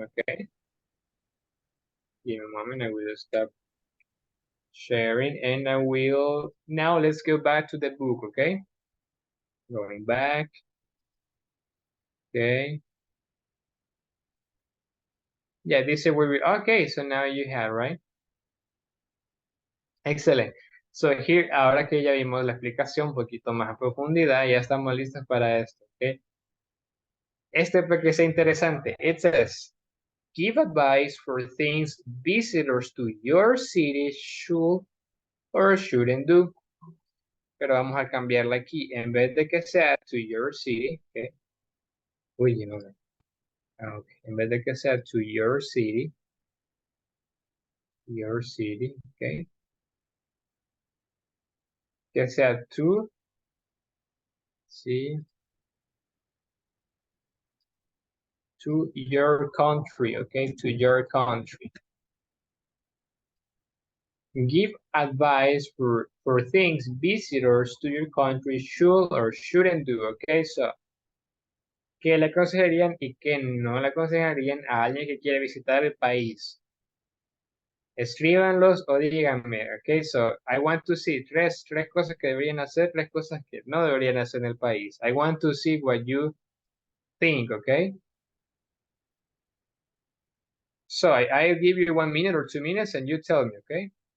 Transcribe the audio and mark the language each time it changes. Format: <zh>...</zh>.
<en>Okay, give me a moment. I will stop sharing and I will now let's go back to the book. Okay, going back. Okay. Yeah, this is where we, okay, so now you have, right?</en> <es>Excelente. So here, ahora que ya vimos la explicación un poquito más a profundidad, ya estamos listos para esto, ¿ok? Este porque es interesante.</es> <en>It says, give advice for things visitors to your city should or shouldn't do.</en> <es>Pero vamos a cambiarla aquí. En vez de que sea</es> <en>to your city,</en> <es>¿ok? Uy, no. Okay. En vez de que sea</es> <en>to your city,</en> <es>¿ok? Que sea to, sí,</es> <en>to your country, okay, to your country. Give advice for things visitors to your country should or shouldn't do,</en> <es>okay, so, ¿qué le aconsejarían y qué no le aconsejarían a alguien que quiere visitar el país? Escríbanlos o díganme, ok, so,</es> <en>I want to see</en> <es>tres cosas que deberían hacer, tres cosas que no deberían hacer en el país.</es> <en>I want to see what you think, okay? So, I'll give you 1 minute or 2 minutes and you tell me, okay?</en>